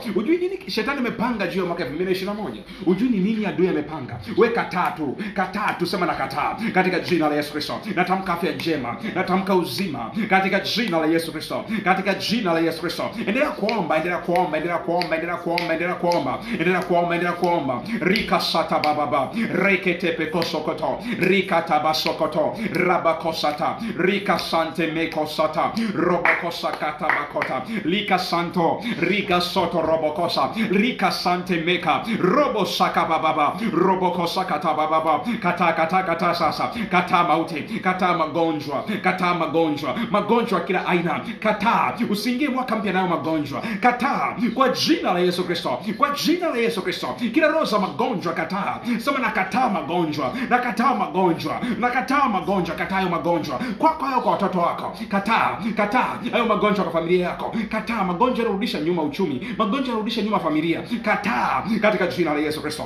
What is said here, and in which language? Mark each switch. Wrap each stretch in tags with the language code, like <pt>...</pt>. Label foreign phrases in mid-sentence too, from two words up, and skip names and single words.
<sw>Ujui nini shetani amepanga juu ya mwaka 2021? Ujui ni nini adui amepanga? Wewe kataa tu, kataa tu, sema nakataa katika jina la Yesu Kristo. Natamka afya njema, natamka uzima katika jina la Yesu Kristo, katika jina la Yesu Kristo. Endelea kuomba, endelea kuomba, endelea kuomba, endelea kuomba, endelea kuomba, endelea kuomba, endelea kuomba. Rika sata baba, reketepe kosokoto, rika tabasokoto, rabakosata, rika sante mekosata, robokosakata bakota, lika santo, rika soto robokosa, rika sante meka, robosaka baba, robokosakata baba. Kata sasa, kata mauti, kata magonjwa, kata magonjwa, magonjwa kila aina, kata. Usiingie mwaka mpya nayo magonjwa, kata kwa jina la Yesu Kristo, kwa jina la Yesu Kristo. Kila roho za magonjwa kata. Sema nakataa magonjwa, nakataa magonjwa, nakataa magonjwa, kataa hayo magonjwa kwako, hayo kwa watoto wako, kataa, kataa hayo magonjwa kwa familia yako, kataa magonjwa yanarudisha nyuma uchumi, magonjwa yanarudisha nyuma familia, kataa katika jina la Yesu Kristo.</sw>